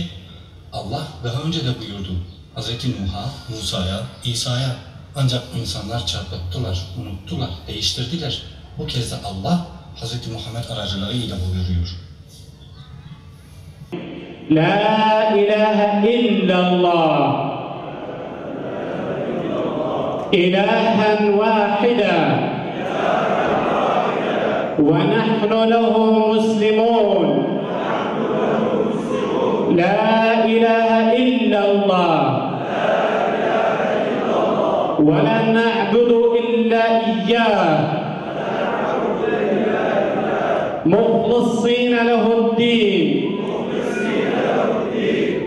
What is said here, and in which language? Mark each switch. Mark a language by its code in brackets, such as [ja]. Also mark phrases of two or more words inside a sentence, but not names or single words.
[tr] Allah daha önce de buyurdu. Hz. Nuh'a, Musa'ya, İsa'ya. Ancak insanlar çarpıttılar, unuttular, değiştirdiler. Bu kez de Allah Hz. Muhammed aracılığıyla buyuruyor. [ar] لا إله إلا الله إلها واحدا ونحن له مسلمون لا إله إلا الله ولن نعبد إلا إياه مخلصين له الدين